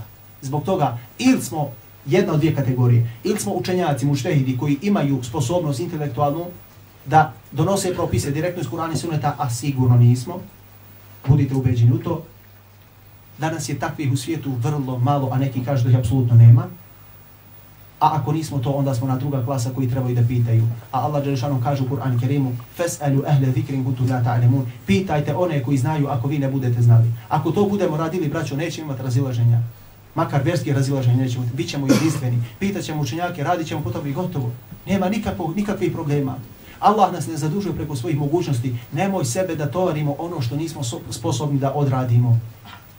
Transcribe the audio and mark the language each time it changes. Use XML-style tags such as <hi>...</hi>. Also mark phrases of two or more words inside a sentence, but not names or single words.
<bs>Zbog toga ili smo jedna od 2 kategorije, ili smo učenjaci, muštehidi koji imaju sposobnost intelektualnu da donose propise direktno iz Kur'ana i Sunneta, a sigurno nismo. Budite ubeđeni u to. Danas je takvih u svijetu vrlo malo, a neki kažu da ih apsolutno nema. A ako nismo to, onda smo na druga klasa koji trebaju da pitaju. A Allah dželešanu kaže u Kur'anu Kerimu:</bs> <ar>"فاسألوا أهل الذكر كنتم لا تعلمون."</ar> <bs>Pitajte one koji znaju ako vi ne budete znali. Ako to budemo radili, braćo, nećemo imati razilaženja. Makar vjerskih razilaženja nećemo imati. Bićemo jedinstveni. Pitaćemo učenjake, radićemo po tome i gotovo. Nema nikakvih problema. Allah nas ne zadužuje preko svojih mogućnosti. Nemoj sebe da tovarimo ono što nismo sposobni da odradimo.</bs>